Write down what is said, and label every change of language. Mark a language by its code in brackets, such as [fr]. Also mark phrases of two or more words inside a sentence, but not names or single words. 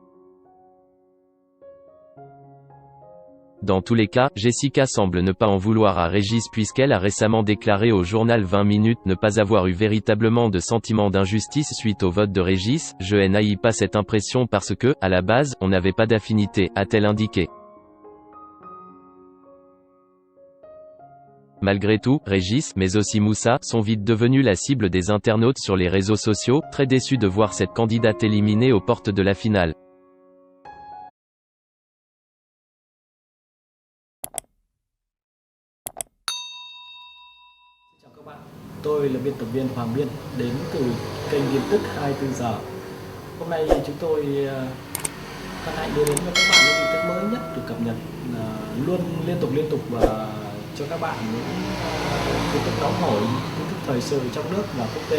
[fr] Dans tous les cas, Jessica semble ne pas en vouloir à Régis puisqu'elle a récemment déclaré au journal 20 minutes ne pas avoir eu véritablement de sentiment d'injustice suite au vote de Régis, je n'ai pas cette impression parce que, à la base, on n'avait pas d'affinité, a-t-elle indiqué. Malgré tout, Régis, mais aussi Moussa, sont vite devenus la cible des internautes sur les réseaux sociaux, très déçus de voir cette candidate éliminée aux portes de la finale. [vi] Chào các bạn, tôi là biên tập viên Hoàng Biên, đến từ kênh tin tức 24 giờ. Hôm nay chúng tôi hân hạnh đưa đến cho các bạn những tin tức mới nhất được cập nhật luôn liên tục và cho các bạn những tin tức nóng hổi, tin tức thời sự trong nước và quốc tế.